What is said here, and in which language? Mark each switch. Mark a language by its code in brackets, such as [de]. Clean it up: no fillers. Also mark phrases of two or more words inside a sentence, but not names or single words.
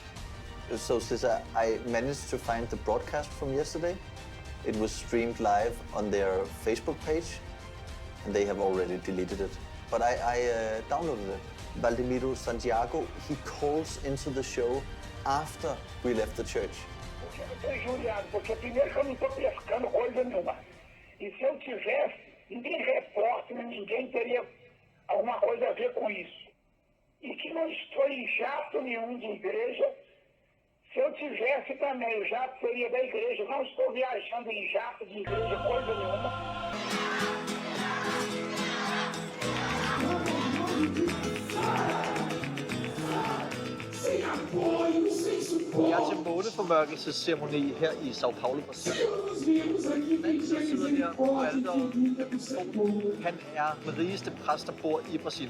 [en] So, Sissa, I managed to find the broadcast from yesterday. It was streamed live on their Facebook page, and they have already deleted it. But I downloaded it. Valdemiro Santiago, he calls into the show after we left the church. [pt] Eu tô injuriado, porque primeiro que eu não tô pescando coisa nenhuma. E se eu tivesse, ninguém repórter, ninguém teria alguma coisa a ver com isso. E que não estou em jato nenhum de igreja. Se eu tivesse também, o jato seria da igreja. Não estou viajando em jato de igreja, coisa nenhuma. [da] Vi er til måneformørkelsesceremoni her i Sao Paulo, Brasilien. Manden, der sidder der på alteret med mikrofonen, han er den rigeste præst, der bor i Brasilien.